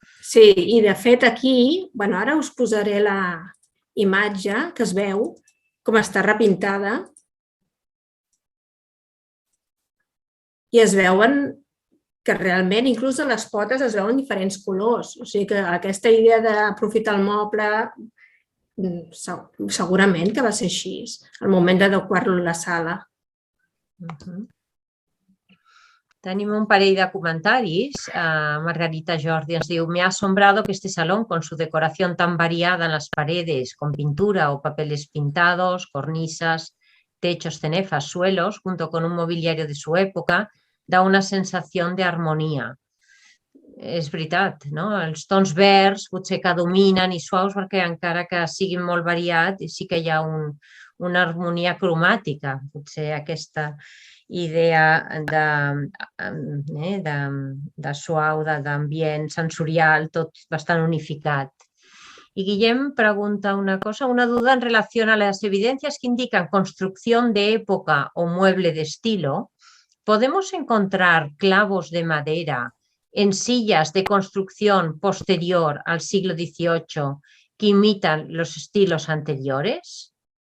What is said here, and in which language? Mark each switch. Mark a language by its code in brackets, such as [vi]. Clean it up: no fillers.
[ca] Sí, i de fet aquí, ara us posaré la imatge que es veu, com està repintada, i es veuen que realment, inclús a les potes, es veuen diferents colors. O sigui que aquesta idea d'aprofitar el moble segurament que va ser així, al moment d'adequar-lo a la sala. Tenim un parell de comentaris. [es] Margarita Jordi ens diu: me ha asombrado que este salón, con su decoración tan variada en las paredes, con pintura o papeles pintados, cornisas, techos, cenefas, suelos, junto con un mobiliario de su época, da una [ca] sensació d'harmonia. És veritat, no? Els tons verds potser que dominen i suaus, perquè encara que siguin molt variats, sí que hi ha una harmonia cromàtica, potser aquesta idea de suau, d'ambient sensorial, tot bastant unificat. [es] Y Guillem pregunta una cosa, una duda en relación a las evidencias que indican construcción de época o mueble de estilo. ¿Podemos encontrar clavos de madera en sillas de construcción posterior al siglo XVIII que imitan los estilos anteriores?